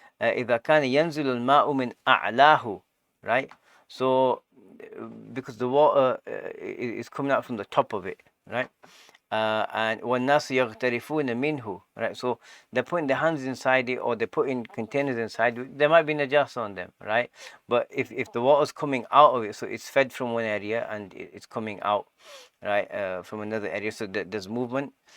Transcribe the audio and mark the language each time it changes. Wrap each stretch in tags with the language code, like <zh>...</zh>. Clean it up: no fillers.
<ar>إذا كان ينزل الماء من أعلاه, right?</ar> <en>So because the water is coming out from the top of it, right?</en> <ar>And وَالنَّاسُ يَغْتَرِفُونَ مِنْهُ, right?</ar> <en>So they're putting their hands inside it, or they're putting containers inside it. There might be najas on them, right? But if the water's coming out of it, so it's fed from one area and it's coming out, right, from another area, so there's movement.</en>